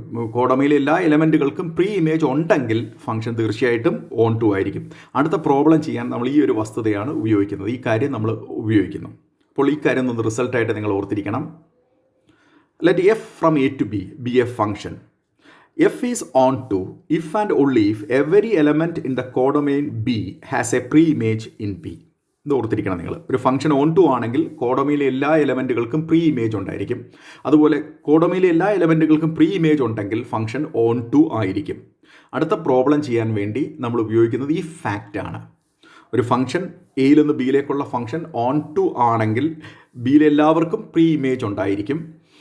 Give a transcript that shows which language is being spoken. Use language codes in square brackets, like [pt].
[ml] കോഡൊമൈനിലെ എല്ലാ എലമെൻറ്റുകൾക്കും pre image ഉണ്ടെങ്കിൽ function തീർച്ചയായിട്ടും ഓൺ ടു ആയിരിക്കും. അടുത്ത പ്രോബ്ലം ചെയ്യാൻ നമ്മൾ ഈ ഒരു വസ്തുതയാണ് ഉപയോഗിക്കുന്നത്. ഈ കാര്യം നമ്മൾ ഉപയോഗിക്കുന്നു. അപ്പോൾ ഈ കാര്യം ഒന്ന് റിസൾട്ടായിട്ട് നിങ്ങൾ ഓർത്തിരിക്കണം. [en] Let F from A to B be a function. F is on to if and only if every element in the codomain B has a pre-image in P. [ml] ഇത് ഓർത്തിരിക്കണം നിങ്ങൾ. ഒരു ഫംഗ്ഷൻ ഓൺ ടു ആണെങ്കിൽ കോഡൊമൈനിലെ എല്ലാ എലമെൻറ്റുകൾക്കും pre image ഉണ്ടായിരിക്കും. അതുപോലെ കോഡൊമൈനിലെ എല്ലാ എലമെൻറ്റുകൾക്കും pre image ഉണ്ടെങ്കിൽ ഫംഗ്ഷൻ ഓൺ ടു ആയിരിക്കും. അടുത്ത പ്രോബ്ലം ചെയ്യാൻ വേണ്ടി നമ്മൾ ഉപയോഗിക്കുന്നത് ഈ ഫാക്റ്റാണ്. ഒരു ഫംഗ്ഷൻ എയിൽ നിന്ന് ബിയിലേക്കുള്ള ഫംഗ്ഷൻ ഓൺ ടു ആണെങ്കിൽ ബിയിലെ എല്ലാവർക്കും പ്രീ ഇമേജ് ഉണ്ടായിരിക്കും.